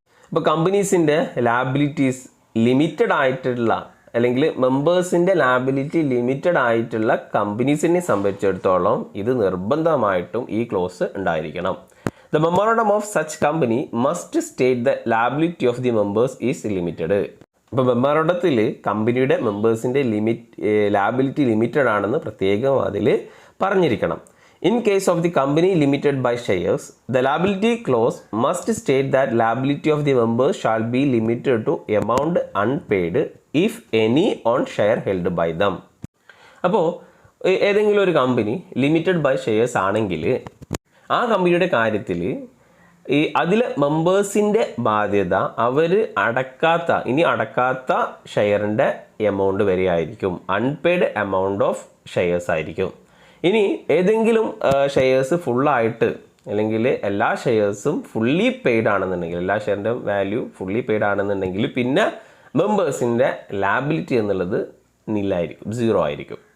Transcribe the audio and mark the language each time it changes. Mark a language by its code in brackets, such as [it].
[ml] ഇപ്പോൾ കമ്പനീസിൻ്റെ liabilities limited ആയിട്ടുള്ള അല്ലെങ്കിൽ മെമ്പേഴ്സിൻ്റെ ലാബിലിറ്റി ലിമിറ്റഡ് ആയിട്ടുള്ള കമ്പനീസിനെ സംബന്ധിച്ചിടത്തോളം ഇത് നിർബന്ധമായിട്ടും ഈ ക്ലോസ് ഉണ്ടായിരിക്കണം. [en] The memorandum of such company must state the liability of the members is limited. [ml] ഇപ്പോൾ മെമ്മോറണ്ടത്തിൽ കമ്പനിയുടെ മെമ്പേഴ്സിൻ്റെ ലാബിലിറ്റി ലിമിറ്റഡ് ആണെന്ന് പ്രത്യേകം അതിൽ പറഞ്ഞിരിക്കണം. [en] In case of the company limited by shares, the liability clause must state that liability of the members shall be limited to amount unpaid if any on share held by them. [ml] അപ്പോൾ ഏതെങ്കിലും ഒരു company limited by shares ആണെങ്കിൽ ആ കമ്പനിയുടെ കാര്യത്തിൽ അതിലെ മെമ്പേഴ്സിൻ്റെ ബാധ്യത അവർ ഇനി അടക്കാത്ത ഷെയറിൻ്റെ എമൗണ്ട് വരെ ആയിരിക്കും. അൺപെയ്ഡ് എമൗണ്ട് ഓഫ് ഷെയർസ് ആയിരിക്കും. ഇനി ഏതെങ്കിലും ഷെയർസ് ഫുള്ളായിട്ട് അല്ലെങ്കിൽ എല്ലാ ഷെയർസും ഫുള്ളി പെയ്ഡ് ആണെന്നുണ്ടെങ്കിൽ, എല്ലാ ഷെയറിൻ്റെ വാല്യൂ ഫുള്ളി പെയ്ഡ് ആണെന്നുണ്ടെങ്കിൽ പിന്നെ മെമ്പേഴ്സിൻ്റെ ലാബിലിറ്റി എന്നുള്ളത് നില്ലായിരിക്കും, 0 ആയിരിക്കും.